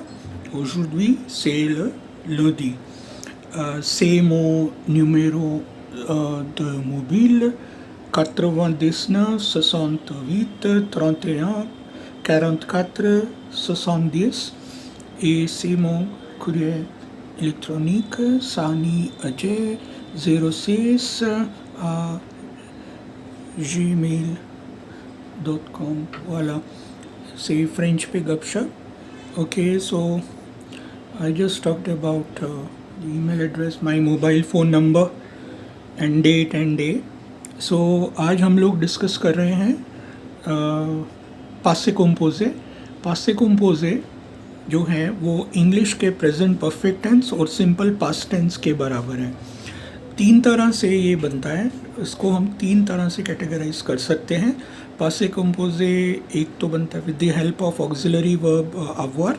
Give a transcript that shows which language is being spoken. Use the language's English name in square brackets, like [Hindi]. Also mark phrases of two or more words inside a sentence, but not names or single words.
[French] Aujourd'hui, c'est le lundi. C'est mon numéro de mobile 99 68 31 44 70 et c'est mon courrier électronique saniajay06 à gmail.com. Voilà, c'est [Hindi] French पे गपशप. [English] Okay, so I just talked about the email address, my mobile phone number and date and day. [Hindi] So आज हम लोग डिस्कस कर रहे हैं [French] passé composé. passé composé [Hindi] जो है वो इंग्लिश के [English] present perfect tense [Hindi] और [English] simple past tense [Hindi] के बराबर है. तीन तरह से ये बनता है. इसको हम तीन तरह से कैटेगराइज कर सकते हैं. [French] passé composé [Hindi] एक तो बनता है [English] with the help of auxiliary verb [Hindi] अवॉर.